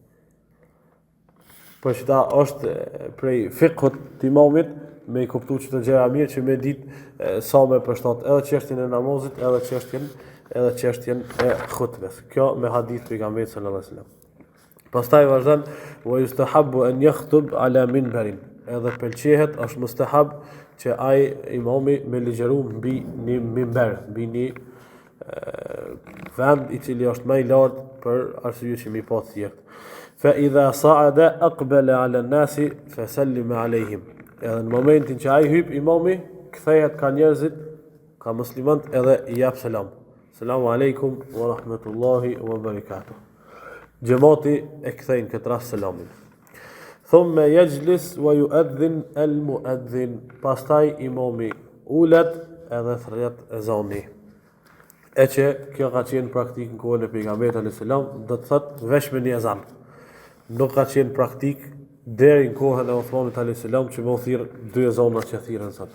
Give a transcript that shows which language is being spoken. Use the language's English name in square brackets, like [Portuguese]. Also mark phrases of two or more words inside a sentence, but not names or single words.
[Albanian] Por që ta është prej fiqhut të imamit me I kuptu që të gjëra mirë që me ditë sa me përshtat edhe çështjen e namazit edhe çështjen e khutbes. Kjo me hadith pejgamberit [Arabic] صلى الله عليه وسلم. [Albanian] Pastaj vazhdon [Arabic] ويستحب أن يخطب على منبر. [Albanian] Edhe pëlqehet është mustahab që ai imami me ligjëru mbi një minber, mbi një vend I cili është më I lartë për arsye që mi pa të tjerë. [Arabic] فإذا صعد أقبل على الناس فسلم عليهم. [Albanian] Edhe në momentin që ai hyp imami, kthehet ka njerëzit, ka muslimanët edhe I jap selam. [Arabic] السلام عليكم ورحمة الله وبركاته. [Albanian] Xhamati e kthejnë këtë rast selamin. [Arabic] ثم يجلس ويؤذن المؤذن. [Albanian] Pastaj imami ulet edhe thret ezani. E që kjo ka qenë praktik në kohën e pejgamberit [Arabic] عليه السلام, [Albanian] do të thotë veç me një ezan. Nuk ka qenë praktik deri në kohën e Uthmanit [Arabic] عليه السلام [Albanian] që më thirr 2 ezana që thirrën sot.